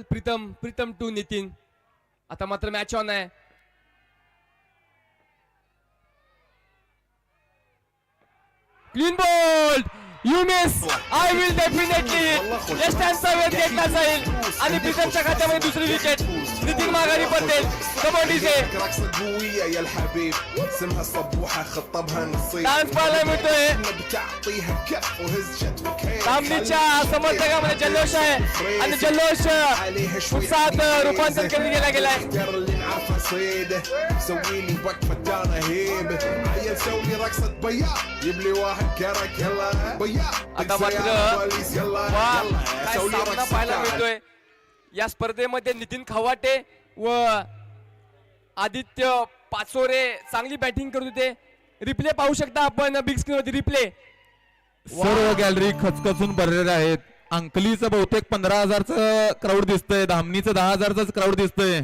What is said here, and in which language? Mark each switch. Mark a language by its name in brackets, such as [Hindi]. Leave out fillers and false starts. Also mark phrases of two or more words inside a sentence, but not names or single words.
[Marathi] प्रीतम टू नितीन. आता मात्र [English] match on [Marathi] आहे. [English] clean ball. You miss. I will definitely. left hand [Marathi] वेट घेतला जाईल आणि प्रीतमच्या खात्यामध्ये दुसरी विकेट. नितीन माघारी पडते कबड्डीचे [Arabic] رقصة قوية يا الحبيب اسمها الصبوحة خطبها نصيب [Marathi] डान्स पाहायला मिळतोय [Arabic] بتعطيها كف وهز شتوك [Marathi] धामणीच्या समर्थकामध्ये जल्लोष आहे आणि जल्लोष उत्साहात रूपांतर केला गेलाय [Arabic] اختار اللي نعرفها صيده سوي لي وقفة دانا هيبة عيل سوي رقصة بياض جيب لي واحد كرك يلا بياض [Marathi] आता मात्र [Arabic] بوليس يلا [Marathi] वा [Arabic] يلا [Marathi] काय [Arabic] سوي لي [Marathi] सामना पाहायला [Arabic] رقصة [Marathi] मिळतोय या स्पर्धेमध्ये नितीन खवाटे व आदित्य पाचोरे चांगली बॅटिंग करत होते रिप्ले पाहू शकता आपण [English] big screen [Marathi] वरती रिप्ले सर्व गॅलरी खचखचून भरलेल्या आहेत. अंकलीचं बहुतेक 15,000चं क्राऊड दिसतंय, धामणीचं 10,000च क्राऊड दिसतंय.